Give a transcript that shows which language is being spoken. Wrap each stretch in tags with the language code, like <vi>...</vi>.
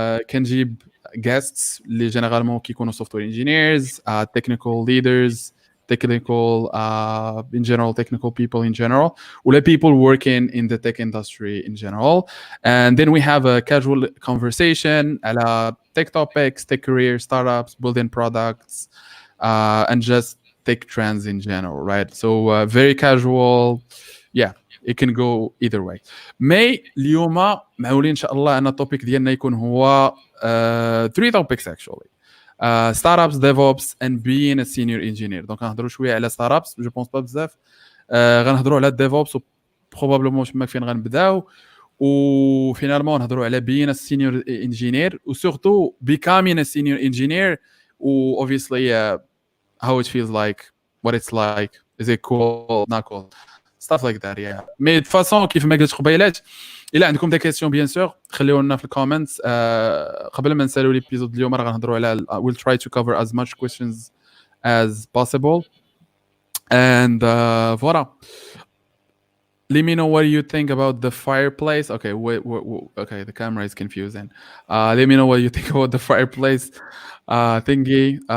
<en>كنجيب guests اللي généralement كيكونوا software engineers, technical leaders, technical in general, technical people in general, or people working in the tech industry in general. And then we have a casual conversation about tech topics, tech career, startups, building products, and just tech trends in general, right? So very casual. It can go either way.</en> <ar>Mais اليوم معولين ان شاء الله ان التوبيك ديالنا يكون هو</ar> <en>three topics actually. startups, DevOps, and being a senior engineer. Donc</en> <ar>غنهضروا شويه على</ar> <en>startups,</en> <fr>je pense pas</fr> <en>بزاف.</en> <ar>غنهضروا على DevOps, probablement ما فين غنبداو. وفينالمون نهضروا على</ar> <en>being a senior engineer و surtout becoming a senior engineer و obviously how it feels like, what it's like, is it cool, not cool, stuff like that. yeah.</en> <ar>مي</ar> <fr>de façon</fr> <ar>كيف ما قلت قبيلات الا عندكم دي كيسيون بيان سور خليوها لنا في الكومنتس. قبل ما نسالوا ليبيزود اليوم راه غنهضروا على</ar> <en>we'll try to cover as much questions as possible and voilà. Let me know what you think about the fireplace. Okay, okay, the camera is confusing. Let me know what you think about the fireplace thingy.</en>